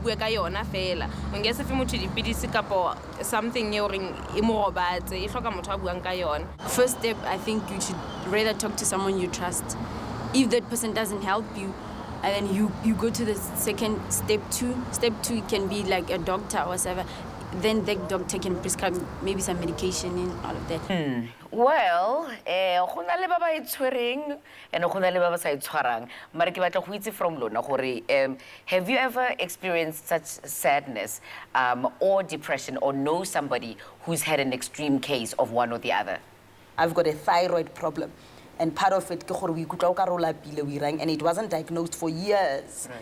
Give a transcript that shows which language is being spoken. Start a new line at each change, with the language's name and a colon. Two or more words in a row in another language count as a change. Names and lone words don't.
English: First step, I think you should rather talk to someone you trust. If that person doesn't help you, and then you go to the second step two. Step 2 can be like a doctor or whatever. Then the doctor can prescribe maybe some medication and all of that. Well,
Tswana: go na le ba ba itshwereng and go na le ba ba sa itshwarang. Mara ke batla go itse
English: from
Tswana: lona gore
English: have you ever experienced such sadness or depression or know somebody who's had an extreme case of one or the other? I've got a thyroid problem, and part of it and it wasn't diagnosed for years. Right.